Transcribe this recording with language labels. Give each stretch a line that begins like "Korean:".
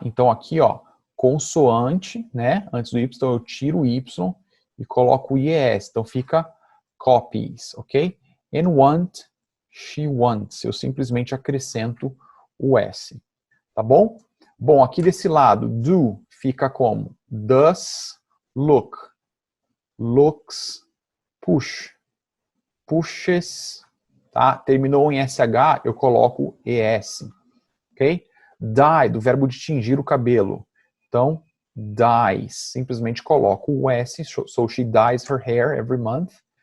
Portuguese: Então, aqui, ó, consoante, né? Antes do Y, então eu tiro o Y e coloco o IES. Então, fica
English: copies, ok? And want, she wants.
Portuguese: Eu simplesmente acrescento o S, tá bom? Bom, aqui desse lado, do fica como?
English: Does look, looks, push, pushes, tá?
Portuguese: Terminou em SH, eu coloco ES, ok? Dye, do verbo de tingir o cabelo. Então, dyes, simplesmente coloco o S,
English: so she dyes her hair every month.